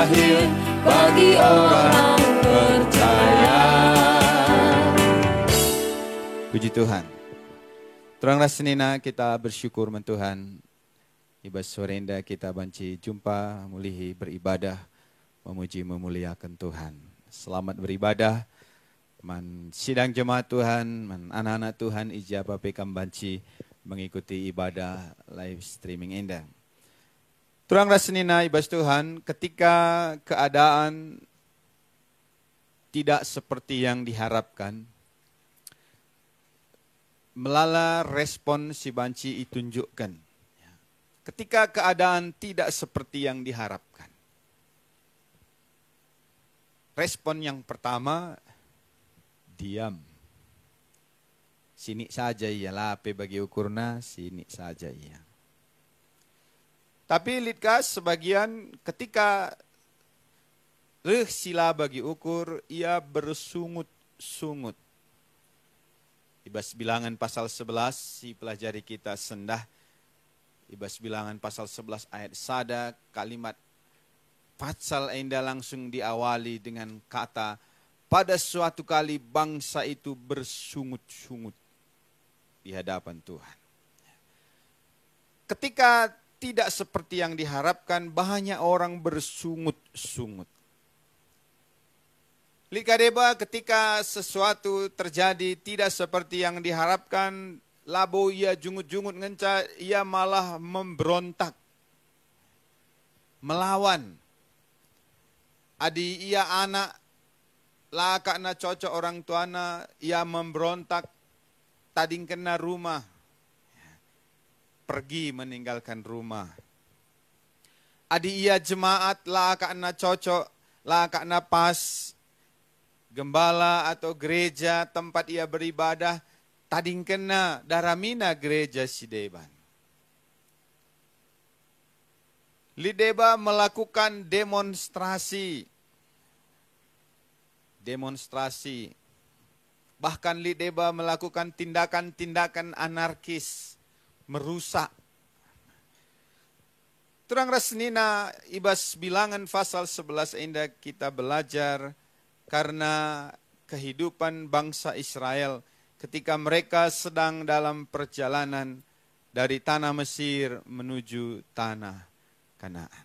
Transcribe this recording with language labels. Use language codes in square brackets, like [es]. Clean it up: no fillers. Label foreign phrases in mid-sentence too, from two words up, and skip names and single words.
[id] mustahil bagi orang percaya. Puji Tuhan. [btx] Terang rasenina kita bersyukur men Tuhan. Ibas sorenda kita banci jumpa mulihi [id] beribadah memuji memuliakan Tuhan. Selamat beribadah. [btx] Man sidang jemaat Tuhan, man anak-anak Tuhan ijabah pekam banci [id] mengikuti ibadah [en] live streaming [btx] indah. Terang rasenina ibas Tuhan, [id] ketika keadaan tidak seperti yang diharapkan, [btx] melala respon si banci ditunjukkan. [id] Ketika keadaan tidak seperti yang diharapkan. Respon yang pertama, diam. [btx] Sini saja ia, lape bagi ukurna, sini saja ia. Tapi litka [id] sebagian ketika [btx] sila bagi ukur, ia bersungut-sungut. Ibas bilangan pasal 11, si pelajari kita sendah. Ibas bilangan pasal 11 ayat sada, [id] kalimat pasal enda langsung diawali dengan kata, pada suatu kali bangsa itu bersungut-sungut di hadapan Tuhan. Ketika tidak seperti yang diharapkan, banyak orang bersungut-sungut. Likadeba ketika sesuatu terjadi tidak seperti yang diharapkan, [btx] labo ia jungut-jungut ngenca, [id] ia malah memberontak, melawan. [btx] Adi ia anak, lakakna cocok orang tuana, ia memberontak, tading kena rumah, [id] pergi meninggalkan rumah. [btx] Adi ia jemaat, lakakna cocok, lakakna pas, gembala atau gereja [id] tempat ia beribadah, [btx] tading kena daramina gereja sideban. [id] Lideba melakukan demonstrasi. Bahkan Lideba melakukan tindakan-tindakan anarkis, merusak. [btx] Terang rasnina ibas [id] bilangan pasal 11 indah kita belajar karena kehidupan bangsa Israel ketika mereka sedang dalam perjalanan dari tanah Mesir menuju tanah Kanaan.